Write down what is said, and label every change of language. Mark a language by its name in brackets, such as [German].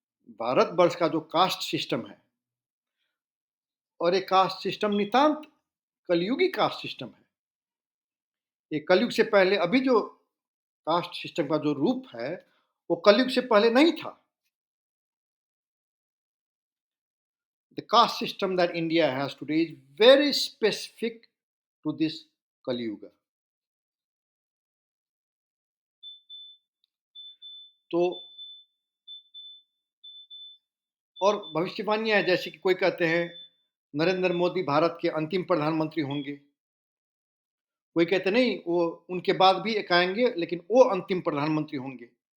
[Hindi] भारतवर्ष का जो caste system है, और ये कास्ट सिस्टम नितांत कलयुगी कास्ट सिस्टम है। ये कलयुग से पहले अभी जो कास्ट सिस्टम का जो रूप है, वो कलयुग से पहले नहीं था। [English] The caste system that India has today is very specific to this Kali Yuga. [Hindi] तो और भविष्यवाणियां है, जैसे कि कोई कहते हैं नरेंद्र मोदी भारत के अंतिम प्रधानमंत्री होंगे। कोई कहते नहीं, वो उनके बाद भी एक आएंगे लेकिन वो अंतिम प्रधानमंत्री होंगे।